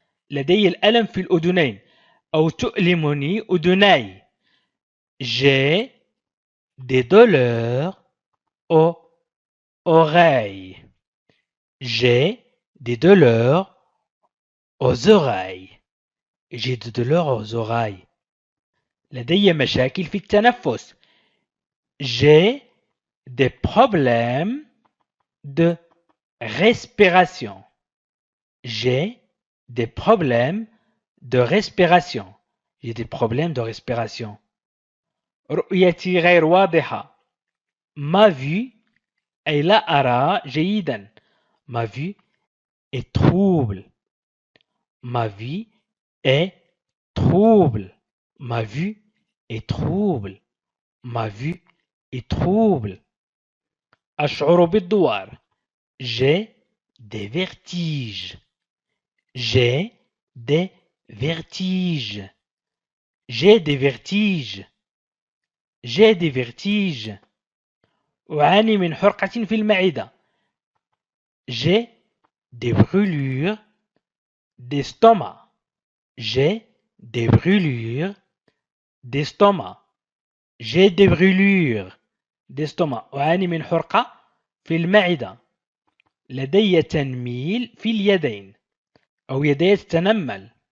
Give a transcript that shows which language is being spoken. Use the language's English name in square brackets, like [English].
[Arabic] لدي الألم في الأذنين أو تؤلمني أذناي. [French] J'ai des douleurs aux oreilles. J'ai des douleurs aux oreilles. J'ai des douleurs aux oreilles. [Arabic] لدي مشاكل في التنفس. [French] J'ai des problèmes de respiration. J'ai des problèmes de respiration. J'ai des problèmes de respiration. [Arabic] رؤيتي غير واضحة. [French] Ma vue [Arabic] أي لا أرى جيدا. [French] Ma vue est trouble. Ma vue est trouble. Ma vue est trouble. Ma vue est trouble. [Arabic] أشعر بالدوار. [French] J'ai des vertiges. J'ai des vertiges. J'ai des vertiges. J'ai des vertiges. [Arabic] أعاني من حرقة في المعدة. [French] J'ai des brûlures d'estomac. J'ai des brûlures d'estomac. J'ai des brûlures d'estomac. [Arabic] أعاني من حرقة في المعدة. لدي تنميل في اليدين أو يدي تتنمل.